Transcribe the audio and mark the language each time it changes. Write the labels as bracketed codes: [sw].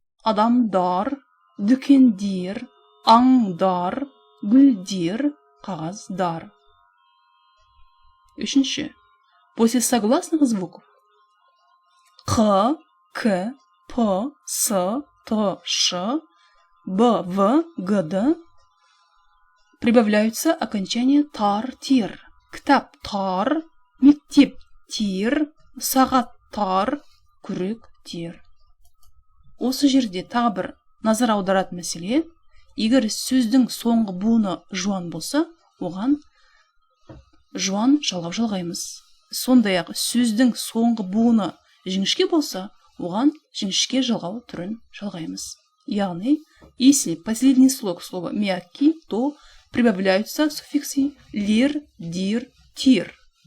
[kk] Адам дар, дүкен дер, аң дар, гүл дер, қағаз дар. Үшінші. [ru] После согласных звуков қ, к, п, с, т, ш, б, в, г, д прибавляются окончания тар, тер. [kk] Кітап тар, мектеп тер, сағат тар, күрек тер. Осы жерде тағы бір назар аударатын мәселе, егер сөздің соңғы буыны жуан болса, оған жуан жалғау жалғаймыз. Сондай-ақ сөздің соңғы буыны жіңішке болса, оған жіңішке жалғау түрін жалғаймыз. [ru] Яғни, если последний слог слова мягкий, то прибавляются суффиксы лер, дир, тир.